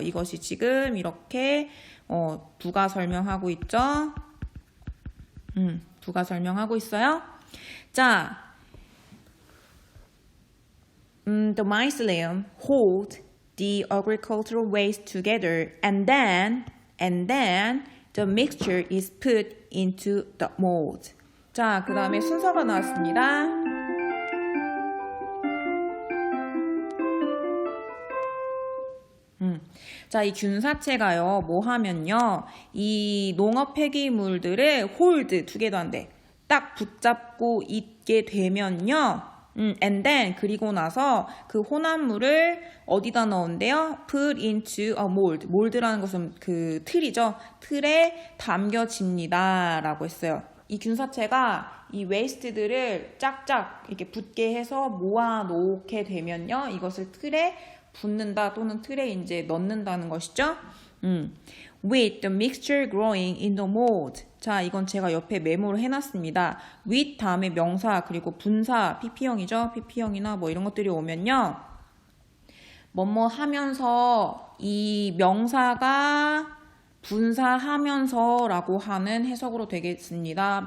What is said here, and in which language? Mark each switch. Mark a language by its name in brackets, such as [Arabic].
[Korean] 이것이 지금 이렇게 부가 설명하고 있죠. 부가 설명하고 있어요. [English] 자, the mycelium hold the agricultural waste together and then the mixture is put into the mold. [Korean] 자, 그 다음에 순서가 나왔습니다. 자, 이 균사체가요, 뭐 하면요, 이 농업 폐기물들을 홀드, 두 개도 안 돼. 딱 붙잡고 있게 되면요, [English] and then, [Korean] 그리고 나서 그 혼합물을 어디다 넣은대요? [English] put into a mold. [Korean] 몰드라는 것은 그 틀이죠. 틀에 담겨집니다. 라고 했어요. 이 균사체가 이 웨이스트들을 짝짝 이렇게 붙게 해서 모아놓게 되면요, 이것을 틀에 붓는다 또는 틀에 이제 넣는다는 것이죠. [English] With the mixture growing in the mold. [Korean] 자, 이건 제가 옆에 메모를 해놨습니다. with 다음에 명사 그리고 분사 PP형이죠. PP형이나 뭐 이런 것들이 오면요. 뭐뭐 하면서 이 명사가 분사하면서 라고 하는 해석으로 되겠습니다.